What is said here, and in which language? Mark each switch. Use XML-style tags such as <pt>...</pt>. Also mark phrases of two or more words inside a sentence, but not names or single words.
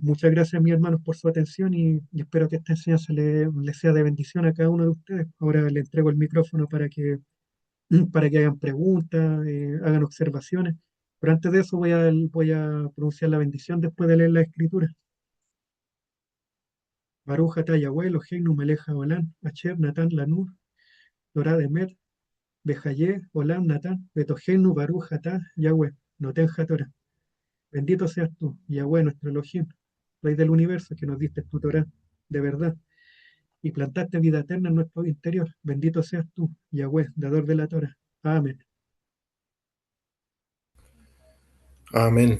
<es>Muchas gracias, mis hermanos, por su atención y espero que esta enseñanza le sea de bendición a cada uno de ustedes. Ahora le entrego el micrófono para que hagan preguntas, hagan observaciones. Pero antes de eso voy a pronunciar la bendición después de leer la escritura.</es> <he>ברוך אתה יהוה אלוהינו מלך העולם, אשר נתן לנו, תורה אמת, וחיי עולם נטע, בתוכנו ברוך אתה יהוה, נותן תורה.</he> <es>Bendito seas tú, Yahweh, nuestro Elohim, Rey del universo, que nos diste tu Torah de verdad y plantaste vida eterna en nuestro interior. Bendito seas tú, Yahweh, dador de la Torah. Amén. Amén.</es>